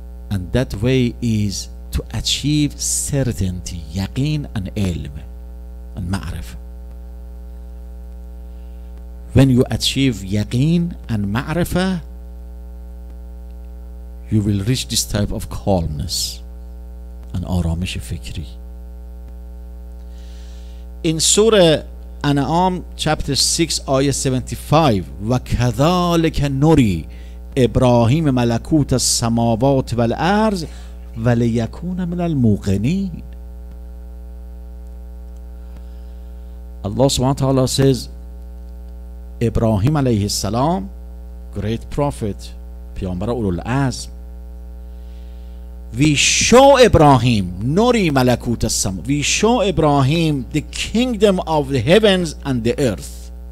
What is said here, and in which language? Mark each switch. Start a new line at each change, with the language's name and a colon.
English: And that way is to achieve certainty, yaqeen and ilm and ma'rifah. When you achieve yaqeen and ma'rifah, you will reach this type of calmness and
Persian: آرامش فکری.
English: In Surah An'am chapter 6 ayah 75
Arabic: وَكَذَلِكَ نُرِي إِبْرَاهِيمَ مَلَكُوتَ السَّمَاوَاتِ وَالْأَرْضِ وَلِيَكُونَ مِنَ الْمُوقِنِينَ.
English: Allah subhanahu wa ta'ala says, Ibrahim alayhi salam, great prophet,
Persian: پیامبر اولوالعزم,
English: we show Ibrahim Nuri Malakut as-Sam. We show Ibrahim the kingdom of the heavens and the earth.